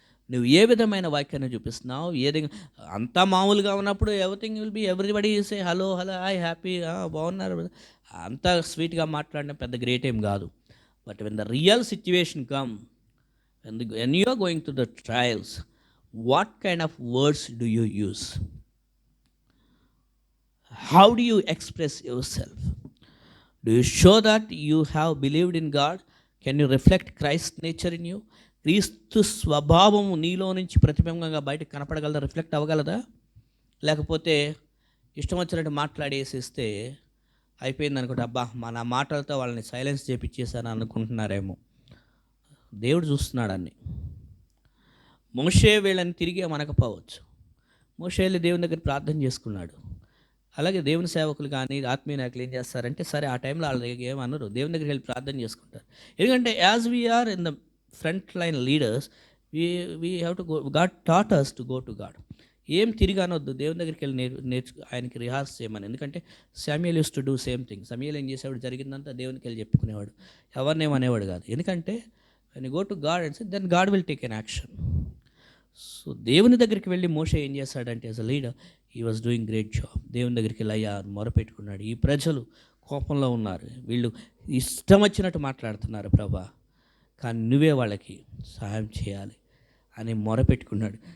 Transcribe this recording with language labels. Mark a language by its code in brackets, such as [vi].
[te] నువ్వు ఏ విధమైన వాక్యాన్ని చూపిస్తున్నావు? ఏదైనా అంతా మామూలుగా ఉన్నప్పుడు [en] everything will be, everybody say hello hello hi happy, [te] బాగున్నారు, అంతా స్వీట్గా మాట్లాడడం పెద్ద గ్రేట్ ఏం కాదు. [en] But when the real situation come, when you are going to the trials, what kind of words do you use? How do you express yourself? Do you show that you have believed in God? Can you reflect Christ's nature in you? [te] క్రీస్తు స్వభావము నీలో నుంచి ప్రతిబింబంగా బయటకు కనపడగలదా, reflect అవ్వగలదా? లేకపోతే ఇష్టం వచ్చినట్టు మాట్లాడేసేస్తే అయిపోయింది అనుకుంటే, అబ్బా మన మాటలతో వాళ్ళని సైలెన్స్ చేపించేసాను అనుకుంటున్నారేమో. దేవుడు చూస్తున్నాడు అన్ని. మోషే వీళ్ళని తిరిగి మనకపోవచ్చు. మోషే వెళ్ళి దేవుని దగ్గర ప్రార్థన చేసుకున్నాడు. అలాగే దేవుని సేవకులు కానీ ఆత్మీయ నాయకులు ఏం చేస్తారంటే, సరే ఆ టైంలో వాళ్ళ దగ్గర ఏమన్నారు, దేవుని దగ్గరికి వెళ్ళి ప్రార్థన చేసుకుంటారు. [en] ఎందుకంటే as we are in the front line leaders, we have to go, God taught us to go to God. [te] ఏం తిరిగి అనొద్దు, దేవుని దగ్గరికి వెళ్ళి ఆయనకి రిహార్స్ చేయమని. ఎందుకంటే [en] Samuel use to do same thing. [te] Samuel ఏం చేసేవాడు, జరిగిందంతా దేవునికి వెళ్ళి చెప్పుకునేవాడు, ఎవరినేమనేవాడు కాదు. [en] ఎందుకంటే when you go to God and say, then God will take an action. [te] So దేవుని దగ్గరికి వెళ్ళి మోషే ఏం చేశాడంటే, [en] As a leader he was doing great job. [te] దేవుని దగ్గరికి వెళ్ళి అయ్యా మొరపెట్టుకున్నాడు, ఈ ప్రజలు కోపంలో ఉన్నారు, వీళ్ళు ఇష్టం వచ్చినట్టు మాట్లాడుతున్నారు ప్రభా, కానీ నువ్వే వాళ్ళకి సహాయం చేయాలి అని మొరపెట్టుకున్నాడు.